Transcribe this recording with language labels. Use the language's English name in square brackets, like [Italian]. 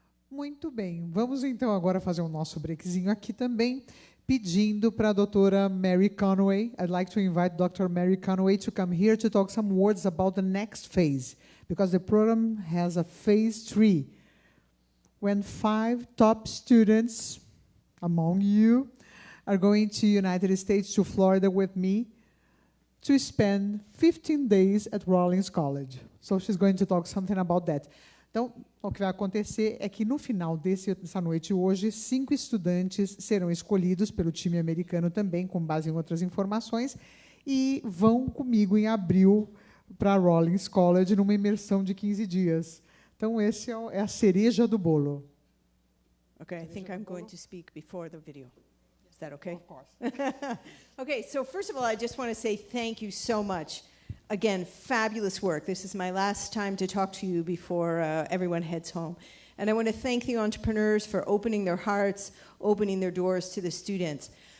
[Portuguese] Muito bem, vamos então agora fazer o nosso breakzinho aqui também, pedindo para a doutora Mary Conway. [English] I'd like to invite Dr. Mary Conway to come here to talk some words about the next phase, because the program has a phase 3, when 5 top students among you are going to United States, to Florida with me, to spend 15 days at Rollins College. So she's going to talk something about that. [Portuguese] Então, o que vai acontecer é que, no final dessa noite hoje, 5 estudantes serão escolhidos pelo time americano também, com base em outras informações, e vão comigo em abril para Rollins College, numa imersão de 15 dias. Então, esse é a cereja do bolo. [English] Okay, I think I'm going to speak before the video. Is that okay? Of course. Okay, so first of all, I just want to say thank you so much. Again, fabulous work. This is my last time to talk to you before everyone heads home. And I want to thank the entrepreneurs for opening their hearts, opening their doors to the students.